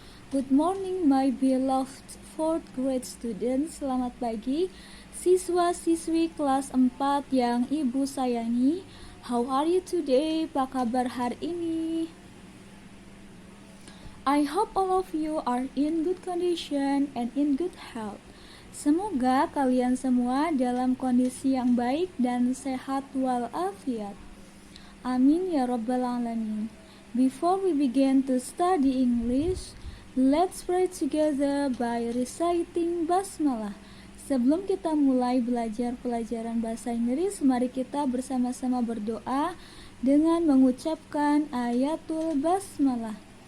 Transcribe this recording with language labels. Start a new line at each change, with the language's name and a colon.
English: Good morning my beloved 4th grade students.
Indonesian: Selamat pagi siswa-siswi kelas 4 yang ibu sayangi.
English: How are you today?
Indonesian: Apa kabar hari ini?
English: I hope all of you are in good condition and in good health.
Indonesian: Semoga kalian semua dalam kondisi yang baik dan sehat walafiat.
Arabic: Amin ya rabbal alamin.
English: Before we begin to study English, let's pray together by reciting basmalah.
Indonesian: Sebelum kita mulai belajar pelajaran bahasa Inggris, mari kita bersama-sama berdoa dengan mengucapkan ayatul basmalah.